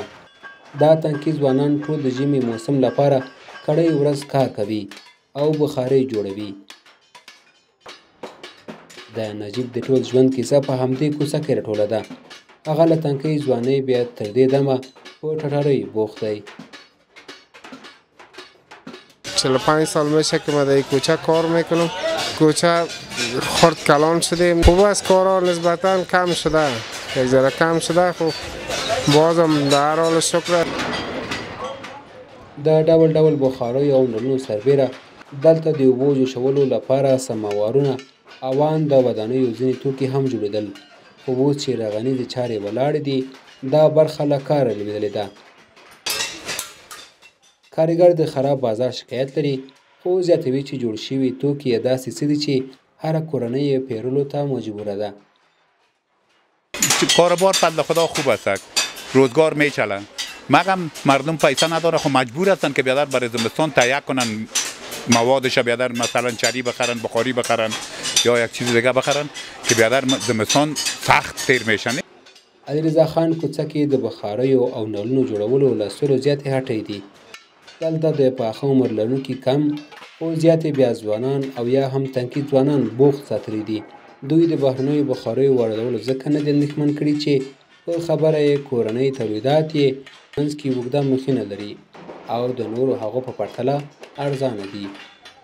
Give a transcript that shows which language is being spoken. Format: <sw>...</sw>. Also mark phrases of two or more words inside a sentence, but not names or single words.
<ps>دا تنکي ځوانان ټول د ژمي موسم لپاره کړی ورځ کار کوي او بخارۍ جوړوي. د نجیب د ټول ژوند کیسه په همدې کوڅه کې راټوله ده. هغه له تنکۍ ځوانۍ بیا تر دې دمه په ټټرۍ بوخت دی.</ps> <fa>45 سال میشه که ما در این کوچه کار میکنم. کوچه خرد کلان شده. خوب است کارها نسبتا کم شده. یک ذره کم شده. خب بازم در هر حال شکر.</fa> <ps>د ډول ډول بخاریو او نلونو سربیره دلته د اوبو جوشولو لپاره سماوارونه اوان د ودانیو ځینې توکي هم جوړېدل. خو اوس چې رغنیزې چارې ولاړې دي دا برخه له کاره لوېدلې ده. کارګر د خراب بازار شکایت لري خو زیاتوي چې جوړ شوي توکي یې داسې څه دي چې هره کورنۍ یې پیرلو ته مجبوره ده.</ps> <fa>کاروبار فضل خدا خوب است، روزگار میچلن، مگم مردم پیسه نداره خب مجبور هستن که بیادر برای زمستان تهیه کنن موادش، بیادر مثلا چری بخرن، بخاری بخرن یا یک چیز دیگه بخرن که بیادر زمستان سخت تیر میشن.</fa> <ps>علیرضا خان کوڅه کې د بخاریو او نلونو جوړولو له سلو زیاتې هټۍ دي. دلته د پاخه عمر لرونکي کم خو زیاتې بیا ځوانان او یا هم تنکي ځوانان بوخت ساتلي دي. دوی د بهرنیو بخاریو واردولو ځکه نه دي اندېښمن کړي چې په خبره یې کورنۍ تولیدات یې منځ کې اوږده مخینه لري او د نورو هغو په پرتله ارزانه دي.</ps>